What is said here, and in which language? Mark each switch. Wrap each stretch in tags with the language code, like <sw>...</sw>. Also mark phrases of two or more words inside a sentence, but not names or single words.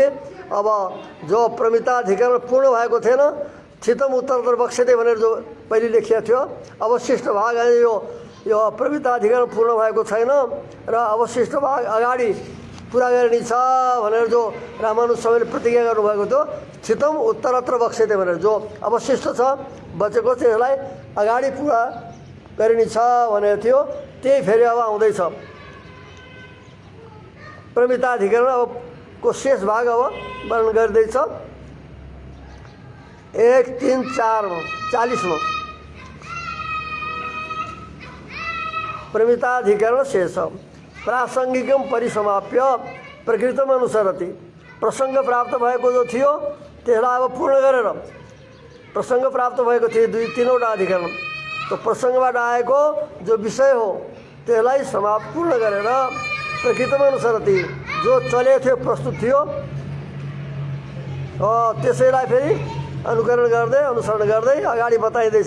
<ne>अब जो प्रमिताधिकरण पूर्ण भएको थिएन,</ne> <sa>छितम उत्तरोत्तर बक्सेते</sa> <ne>भनेर जो पहिले लेखिएको थियो, अवशिष्ट भाग यो प्रमिताधिकरण पूर्ण भएको छैन र अवशिष्ट भाग अगाडि पुरा गर्ने छ भनेर जो रामानुज स्वामीले प्रतिज्ञा गर्नुभएको थियो,</ne> <sa>छितम उत्तरोत्तर बक्सेते</sa> <ne>भनेर जो अवशिष्ट छ बचेको छ यसलाई अगाडि पुरा गरिने छ भनेको थियो। त्यही फेरि अब आउँदैछ प्रमिताधिकरण अब को शेष भाग अब वर्णन गर्दैछ 1, 3, 4मा 40मा</ne> <sa>प्रमिताधिकरण शेष प्रासङ्गिकम परिसमाप्य प्रकृतम अनुसरति।</sa> <ne>प्रसङ्ग प्राप्त भएको जो थियो त्यसलाई अब पूर्ण गरेर प्रसङ्ग प्राप्त भएको थियो तीनवटा अधिकरण, तो प्रसङ्गबाट आएको जो विषय हो त्यसलाई समाप्त पूर्ण गरेर</ne> <sa>प्रकृतम अनुसरति</sa> <ne>जो चलेको थियो प्रस्तुत थियो त्यसैलाई फेरि अनुसरण गर्दै अगाडि बताइँदैछ।</ne>